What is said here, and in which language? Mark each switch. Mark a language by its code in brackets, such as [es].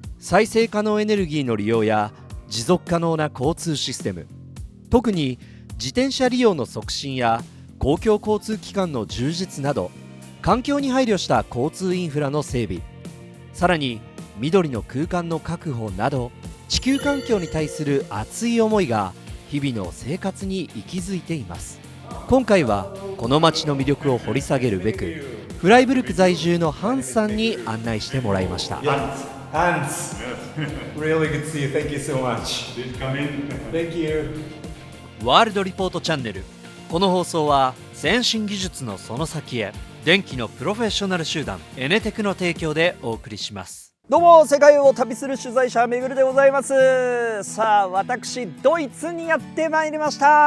[ja] 再生可能エネルギーの利用や持続可能な交通システム、特に自転車利用の促進や公共交通機関の充実など、環境に配慮した交通インフラの整備、さらに緑の空間の確保など、地球環境に対する熱い思いが日々の生活に息づいています。今回はこの街の魅力を掘り下げるべく、フライブルク在住のハンスさんに案内してもらいました。 [en] Hans, really good to see you. Thank you so much. Thank you. [ja] ワールドリポートチャンネル。この放送は先進技術のその先へ、電気のプロフェッショナル集団エネテクの提供でお送りします。どうも、世界を旅する取材者めぐるでございます。さあ、私ドイツにやってまいりました。